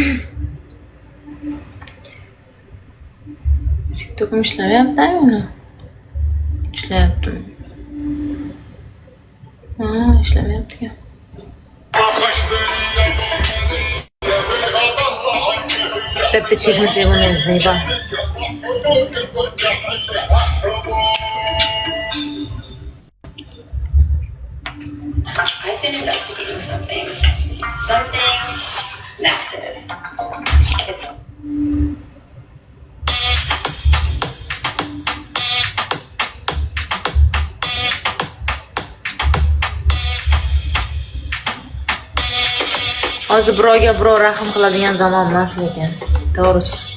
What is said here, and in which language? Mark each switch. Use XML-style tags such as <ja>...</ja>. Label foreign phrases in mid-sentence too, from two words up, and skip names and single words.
<uz>TikTok'um ishlamayapti-mi? ishlayaptimi? Ha, ishlamayapti ekan. Bitta chekmasak bo'lmaydi, Zayba.</uz> <en>I've been investigating something massive. It's</en> <uz>Hozir birovga birov rahm qiladigan zamon emas lekin. To'g'risi.</uz>